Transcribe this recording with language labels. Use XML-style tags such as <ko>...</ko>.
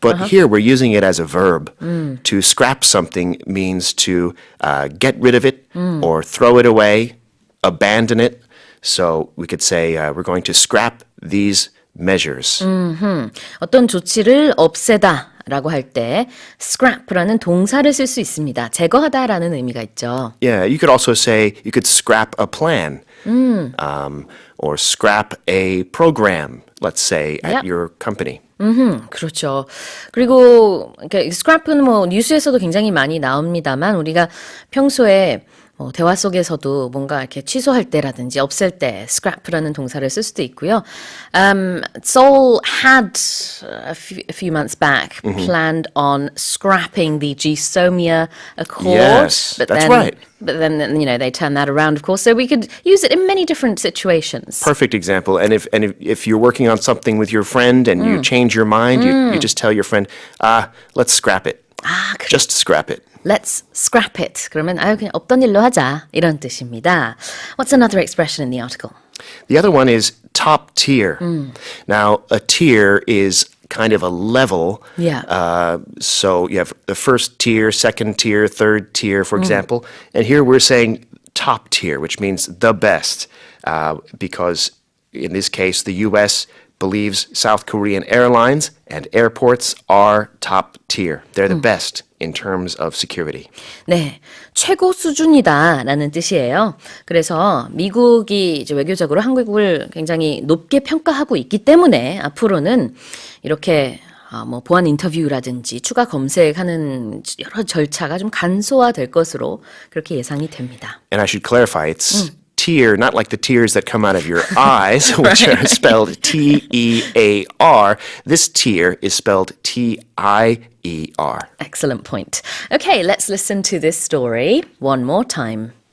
<en>But here we're using it as a verb. To scrap something means to get rid of it or throw it away, abandon it. So we could say we're going to scrap these measures.</en> <ko>어떤 조치를 없애다. 라고 할 때 scrap라는 동사를 쓸 수 있습니다. 제거하다라는 의미가 있죠.</ko> <en>Yeah, you could also say you could scrap a plan or scrap a program, let's say, at Yep. your company.</en> <ko>그렇죠. 그리고 scrap은 뭐 뉴스에서도 굉장히 많이 나옵니다만 우리가 평소에 대화 속에서도 뭔가 이렇게 취소할 때라든지 없앨 때 scrap라는 동사를 쓸 수도 있고요.</ko> <en>Seoul had a few months back planned on scrapping the GSOMIA Accord. Yes, that's right. But then, they turned that around, of course. So we could use it in many different situations. Perfect example. And if you're working on something with your friend and you change your mind, you just tell your friend, let's scrap it. 그래. Just scrap it. Let's scrap it. 그러면 그냥 없던 일로 하자. 이런 뜻입니다. What's another expression in the article? The other one is top tier. Now, a tier is kind of a level. Yeah. So you have the first tier, second tier, third tier, for example. And here we're saying top tier, which means the best, because in this case, the U.S. believes South Korean airlines and airports are top tier. They're the best in terms of security.</en> <ko>네, 최고 수준이다라는 뜻이에요. 그래서 미국이 이제 외교적으로 한국을 굉장히 높게 평가하고 있기 때문에 앞으로는 이렇게 뭐 보안 인터뷰라든지 추가 검색하는 여러 절차가 좀 간소화될 것으로 그렇게 예상이 됩니다.</ko> <en>And I should clarify, it's tear, not like the tears that come out of your eyes, which are spelled T-E-A-R. This tear is spelled T-I-E-R. Excellent point. Okay, let's listen to this story one more time.</en>